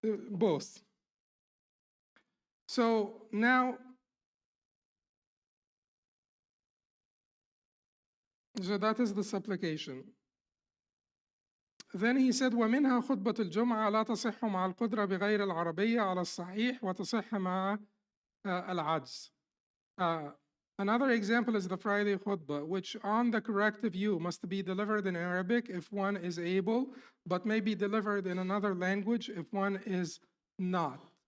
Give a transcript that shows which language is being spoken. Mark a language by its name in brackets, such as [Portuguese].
[English] Both. So now, so that is the supplication. Then he said, [Arabic] ومنها خطبة الجمعة لا تصح مع القدرة بغير العربية على الصحيح وتصح مع العجز. [English] Another example is the Friday khutbah, which on the correct view must be delivered in Arabic if one is able, but may be delivered in another language if one is not.